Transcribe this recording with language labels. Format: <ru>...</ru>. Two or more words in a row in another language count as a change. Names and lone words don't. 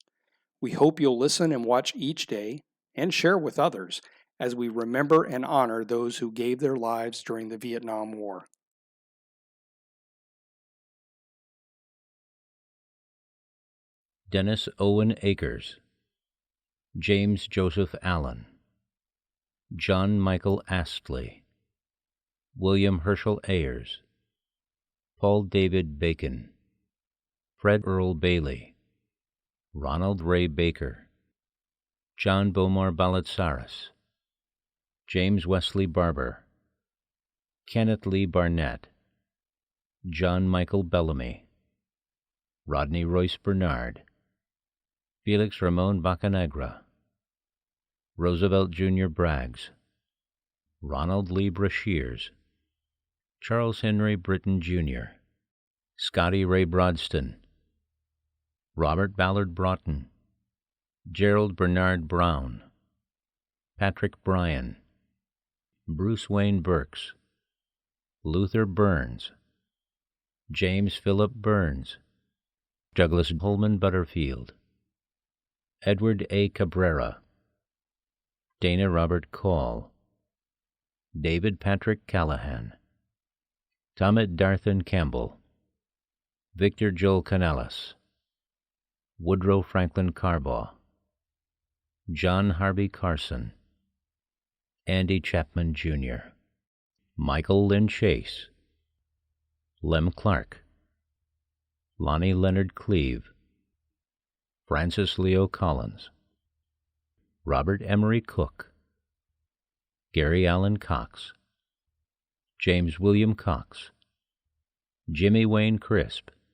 <en>We hope you'll listen and watch each day and share with others as we remember and honor those who gave their lives during the Vietnam War. Dennis Owen Akers, James Joseph Allen, John Michael Astley, William Herschel Ayers, Paul David Bacon, Fred Earl Bailey, Ronald Ray Baker, John Bomar Balatsaris, James Wesley Barber, Kenneth Lee Barnett, John Michael Bellamy, Rodney Royce Bernard, Felix Ramon Bacanegra, Roosevelt Jr. Braggs, Ronald Lee Brashears, Charles Henry Britton Jr., Scotty Ray Brodston, Robert Ballard Broughton, Gerald Bernard Brown, Patrick Bryan, Bruce Wayne Burks, Luther Burns, James Philip Burns, Douglas Pullman Butterfield, Edward A. Cabrera, Dana Robert Call, David Patrick Callahan, Thomas Darthan Campbell, Victor Joel Canales, Woodrow Franklin Carbaugh, John Harvey Carson, Andy Chapman Jr., Michael Lynn Chase, Lem Clark, Lonnie Leonard Cleve, Francis Leo Collins, Robert Emery Cook, Gary Allen Cox, James William Cox, Jimmy Wayne Crisp,</en>